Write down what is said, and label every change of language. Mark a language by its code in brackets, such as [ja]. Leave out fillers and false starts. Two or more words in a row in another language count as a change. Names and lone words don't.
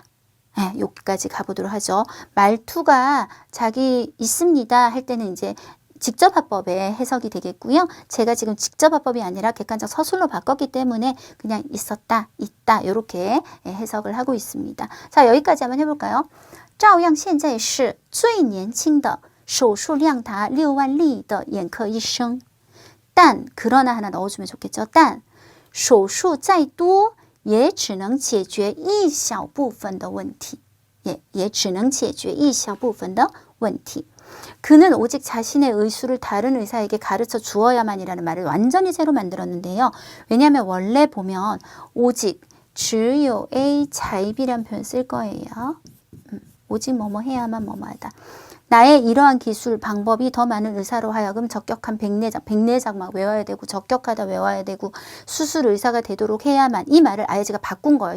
[ko] 여기까지 가보도록 하죠. 말투가 자기 있습니다 할 때는 이제 직접화법의 해석이 되겠고요. 제가 지금 직접화법이 아니라 객관적 서술로 바꿨기 때문에 그냥 있었다, 있다 이렇게 해석을 하고 있습니다. 자, 여기까지 한번 해볼까요? [zh] 照样现在是最年轻的手术量达6万例的眼科医生 但 [ko] 그러나 하나 넣어주면 좋겠죠. [zh] 但手术再多也只能解决一小部分的问题 也只能解决一小部分的问题 [ko] 그는 오직 자신의 의술을 다른 의사에게 가르쳐 주어야만이라는 말을 완전히 새로 만들었는데요. 왜냐하면 원래 보면 오직 只有 A 자입이란 표현 쓸 거예요. 오직 뭐뭐 해야만 뭐뭐하다. 나의 이러한 기술 방법이 더 많은 의사로 하여금 적격한 백내작 막 외워야 되고 적격하다 외워야 되고 수술 의사가 되도록 해야만 이 말을 아예 제가 바꾼 거예요.